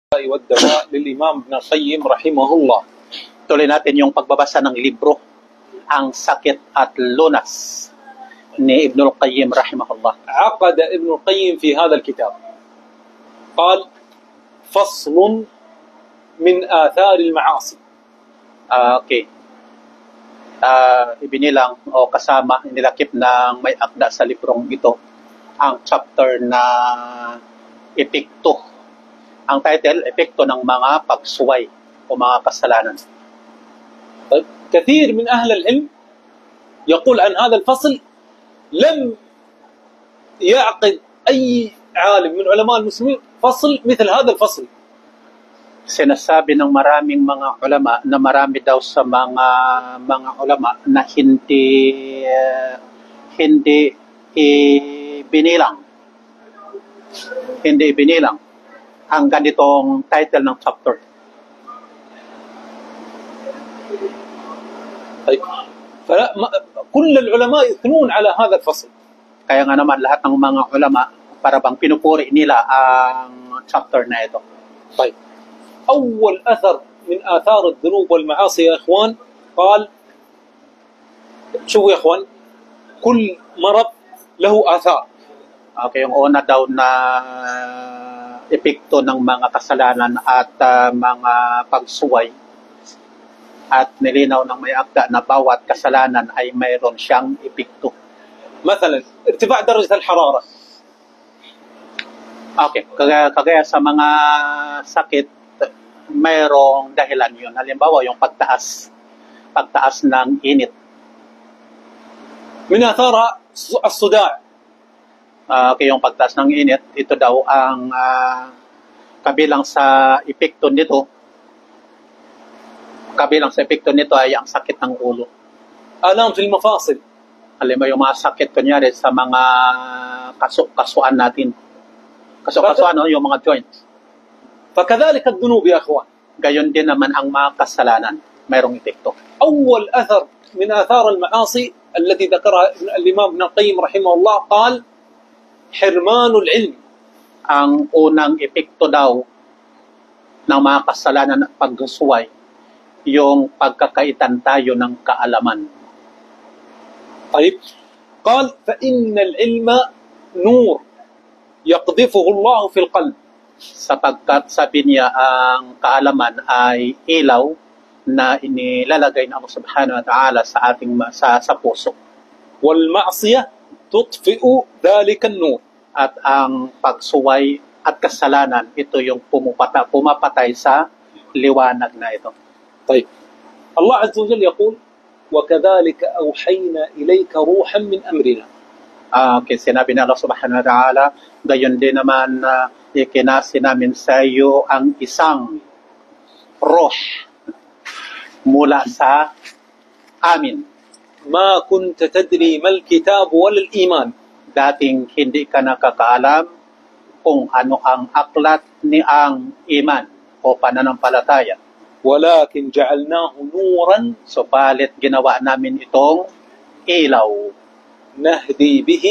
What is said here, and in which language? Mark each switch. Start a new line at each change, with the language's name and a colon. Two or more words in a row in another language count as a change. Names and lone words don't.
Arabic: والدواء للإمام ابن القيم رحمه الله.
Filipino: Tuloy natin yung pagbabasa ng libro, Ang Sakit at Lunas ni Ibn al-Qayyim rahimahullah.
Arabic: عقد ابن القيم في هذا الكتاب قال: فصل من آثار المعاصي.
Filipino: Okay. Ibinilang o kasama, nilakip ng may akda sa librong ito ang chapter na epekto. Ang title, epekto ng mga pagsuway o mga kasalanan.
Arabic: طيب كثير من أهل العلم يقول عن هذا الفصل لم يعقد أي عالم من علماء المسلمين فصل مثل هذا الفصل.
Filipino: Sinasabi ng maraming mga ulama na marami daw sa mga ulama na hindi ibinilang ang ganitong title ng chapter.
Arabic: طيب كل العلماء يثنون على هذا الفصل.
Filipino: Kaya nga naman lahat ng mga ulama para bang pinupuri nila ang chapter na ito.
Arabic: طيب أول أثر من آثار الذنوب والمعاصي يا إخوان قال: شوفوا يا إخوان، كل مرض له آثار.
Filipino: Okay, yung una daw na epekto ng mga kasalanan at mga pagsuway at nilinaw ng may akda na bawat kasalanan ay mayroon siyang epekto.
Arabic: مثلا ارتفاع درجة الحرارة.
Filipino: Okay, kagaya sa mga sakit, mayroong dahilan yun. Halimbawa, yung pagtaas ng init.
Arabic: من آثارها الصداع.
Filipino: Okay, yung pagtaas ng init, ito daw ang kabilang sa epekto nito. Kabilang sa epekto nito ay ang sakit ng ulo.
Arabic: آلام في المفاصل.
Filipino: Halimbawa, yung mga sakit kunyari sa mga kasuan natin. Kasuan, yung mga joints.
Arabic: فكذلك الذنوب يا أخوان.
Filipino: Gayon din naman ang mga kasalanan. Mayroong epekto.
Arabic: أول أثر من آثار المعاصي التي ذكرها الإمام ابن القيم رحمه الله قال: حرمان العلم.
Filipino: Ang unang epekto daw ng mga kasalanan at pagsuway, yung pagkakaitan tayo ng kaalaman.
Arabic: طيب قال: فإن العلم نور يقذفه الله في القلب.
Filipino: Sapagkat sabi niya ang kaalaman ay ilaw na inilalagay ng
Arabic: الله سبحانه وتعالى
Filipino: sa ating sa puso.
Arabic: والمعصية تطفئ ذلك النور.
Filipino: At ang pagsuway at kasalanan, ito yung pumapatay sa liwanag na ito.
Arabic: طيب الله عز وجل يقول: وكذلك أوحينا إليك روحا من أمرنا.
Filipino: Okay, sinabi ni
Arabic: الله سبحانه وتعالى,
Filipino: gayon din naman ikinasi namin sa iyo ang isang roh mula sa amin.
Arabic: ما كنت تدري ما الكتاب ولا الإيمان.
Filipino: Dating hindi ka nakakaalam kung ano ang aklat ni ang iman o pananampalataya.
Arabic: ولكن جعلناه نورا.
Filipino: Supalit ginawa namin itong ilaw.
Arabic: نهدي به.